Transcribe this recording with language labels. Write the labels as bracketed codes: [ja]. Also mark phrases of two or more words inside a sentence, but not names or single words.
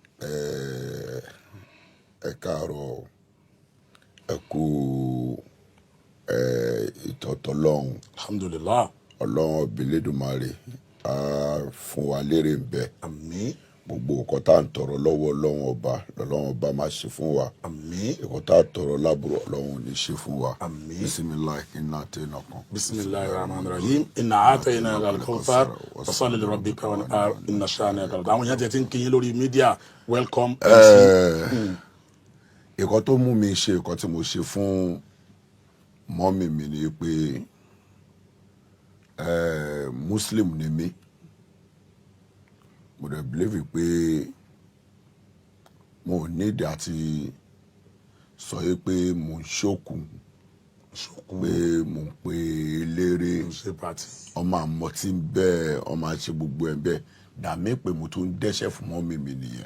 [yo] Ẹ káàárọ̀ ẹ kú ìtọ́tọ́ lọ́hùn. Alhamdulillah. Ọlọ́run Elédùmarè á fún wa lérè ń bẹ. Àmín. Gbogbo nǹkan tá à ń tọrọ lọ́wọ́ Ọlọ́run ọba máa ṣe fún wa. Àmín. Nǹkan tá à ń tọrọ lábúrò Ọlọ́run ò ní ṣe fún wa. Àmín. [ar] بسم الله إنا آتيناكم. بسم الله الرحمن الرحيم. إنا أعطيناك الكوثر فصل لربك وانحر إن شانئك [yo] àwọn èèyàn ti ń kí yín lórí mídíà welcome. Nǹkan tó mú mi ṣe nǹkan tí mo ṣe fún mọ́mì mi ni pé Muslim ni mí. Mo dẹ̀ believe pé mo ò nídìí àti sọ pé mo ń ṣòkù pé mo ń pe eléré ọmọ àmọ́tí bẹ́ẹ̀ ọmọ àṣẹ gbogbo ẹ̀ bẹ́ẹ̀ dàmí pé mo tún dẹ́ṣẹ̀ fún mọ́mì mi nìyẹn.